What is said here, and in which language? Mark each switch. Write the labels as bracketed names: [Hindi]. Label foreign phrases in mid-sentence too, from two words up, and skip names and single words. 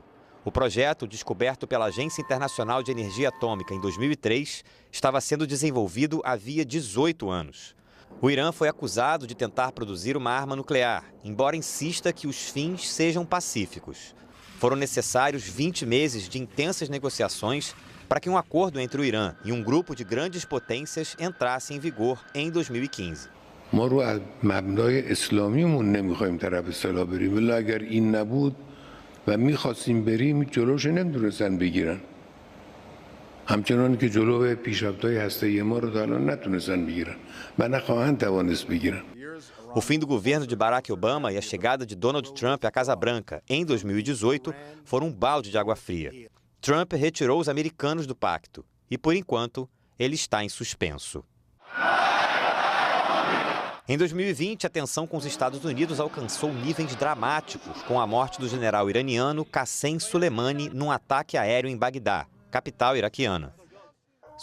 [Portuguese] O projeto, descoberto pela Agência Internacional de Energia Atômica em 2003, estava sendo desenvolvido havia 18 anos. O Irã foi acusado de tentar produzir uma arma nuclear, embora insista que os fins sejam pacíficos. Foram necessários 20 meses de intensas negociações para que um acordo entre o Irã e um grupo de grandes potências entrasse em vigor em 2015. [Persian] همچنان که جلو پیشرفت‌های هسته‌ای ما رو تا الان نتونستن بگیرن و نخواهند توانست بگیرن. [Portuguese] O fim do governo de Barack Obama e a chegada de Donald Trump à Casa Branca em 2018 foram um balde de água fria. Trump retirou os americanos do pacto e, por enquanto, ele está em suspenso. Em 2020, a tensão com os Estados Unidos alcançou níveis dramáticos com a morte do general iraniano Qassem Soleimani num ataque aéreo em Bagdá, capital iraquiana.